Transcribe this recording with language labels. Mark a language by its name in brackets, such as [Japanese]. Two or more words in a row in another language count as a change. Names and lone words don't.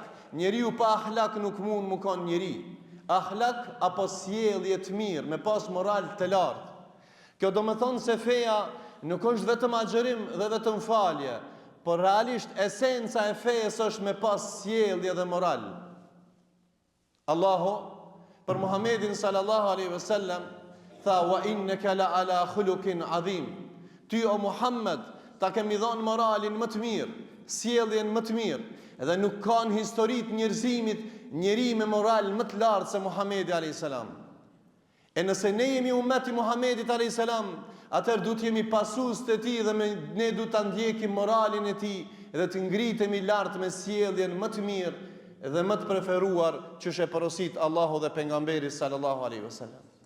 [Albanian] Njeriu pa ahlak nuk mund më kon njeri. Ahlak apo sjellje të mirë, me pas moral të lartë. Kjo do më thonë se feja nuk është vetëm agjerim dhe vetëm falje, por realisht esenca e fejes është me pas sjellje dhe moral. Allahu për Muhammedin [Arabic] sallallahu alaihi wasallam [Albanian] tha [Arabic] wa innaka la ala khuluqin azim. [Albanian] Ty o Muhammed ta kemi dhënë moralin më të mirë, sjelljen më të mirë, edhe nuk ka në historitë njerëzimit njeri me moral më të lartë se Muhammedi [Arabic] alayhis salam. [Albanian] E nëse ne jemi ummeti Muhammedit [Arabic] alayhis salam, [Albanian] atëherë duhet jemi pasues të tij dhe ne duhet ta ndjekim moralin e tij dhe të ngritemi lart me sjelljen më të mirë dhe më të preferuar që e porosit Allahu dhe pejgamberi [Arabic] sallallahu alaihi wasallam.